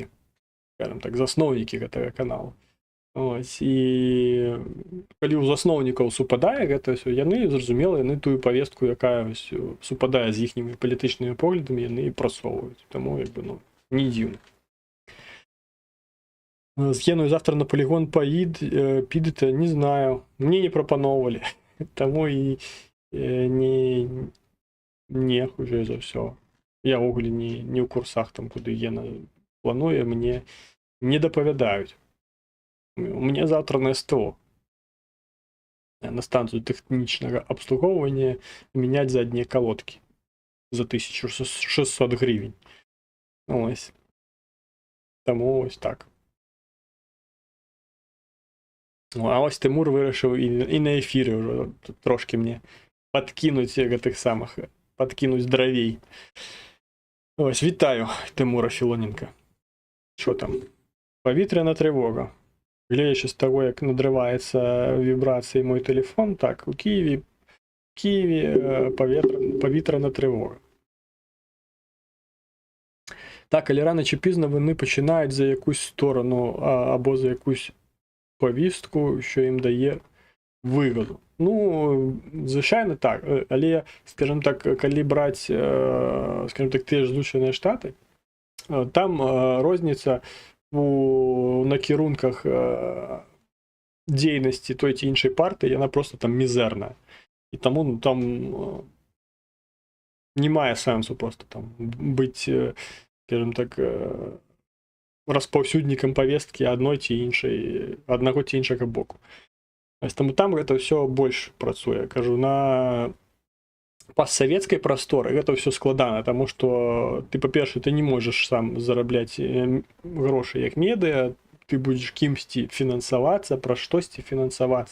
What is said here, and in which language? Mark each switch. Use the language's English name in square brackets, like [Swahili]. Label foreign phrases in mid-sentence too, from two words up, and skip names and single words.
[Belarusian] Скажем так, засноўнікі гэтага каналу. Ось, і калі ў засноўнікаў супадае гэта ўсё, яны, зразумела, яны тую павестку, якая ось супадае з іхнімі палітычнымі поглядамі, яны прасоўваюць. Таму, як бы, ну, не дзіўна. [Ukrainian] З Геною завтра на полігон підете, не знаю. [Belarusian] Мне не прапаноўвалі. Таму і не хуже за ўсё. Я ўвогуле не ў курсах, там, куды Гена плануе, мне не дапавядаюць. У мяне завтра на СТО. На станцыю тэхнічнага абслугоўвання мяняць заднія калодкі за 1600 гривень. Ось. Таму ось так. А ось Тимур вырашыў і на эфіры ўжо трошки мне падкінуць гэтых самых, падкінуць дравей. Ось, вітаю Тимура Філоненка. [Ukrainian] Що там? Павітряна трывога. [Belarusian] Гледзячы з таго, як надрываецца вібрацыі мой телефон, так, у Києві павітряна трывога. [Ukrainian] Так, але рано чи пізно вони починають за якусь сторону або за якусь повістку, що їм дає вигоду. Ну, звичайно, так. Але, скажімо так, коли брати, скажімо так, ті ж Злучені Штати, там розниця у накірунках діяльності той чи іншої партії, вона просто там мізерна. І тому, ну, там немає сенсу просто там бути, скажімо так, [Belarusian] распаўсюднікам повесткі адной ці іншай, аднаго ці іншага боку. Таму там гэта ўсё больш працуе. Кажу, на постсавецкай прасторы гэта ўсё складана, таму што ты, па-першае, ты не можаш сам зарабляць грошы як медыа, ты будзеш кімсьці фінансавацца, пра штосьці фінансавацца.